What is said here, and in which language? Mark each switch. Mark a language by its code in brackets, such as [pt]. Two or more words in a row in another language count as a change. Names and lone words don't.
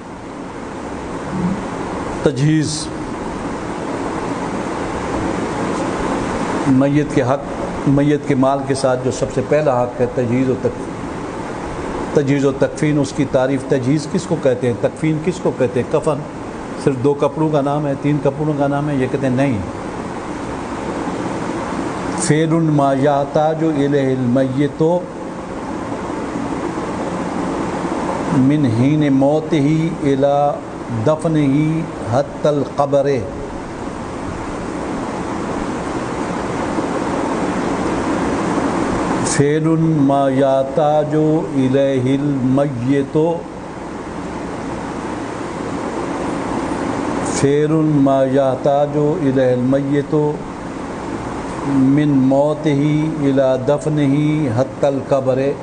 [ur] تجہیز میت کے حق، میت کے مال کے ساتھ جو سب سے پہلا حق ہے تجہیز و تجہیز و تکفین، اس کی تعریف تجہیز کس کو کہتے ہیں، تکفین کس کو کہتے ہیں؟ کفن صرف 2 کپڑوں کا نام ہے، 3 کپڑوں کا نام ہے؟ یہ کہتے ہیں نہیں، [ar] فعل ما یحتاج الیہ المیت من حین موتہ الی دفنہ حتی القبر، فعل ما یحتاج الیہ المیت، فعل ما یحتاج الیہ المیت من موتہ الی دفنہ حتی القبر۔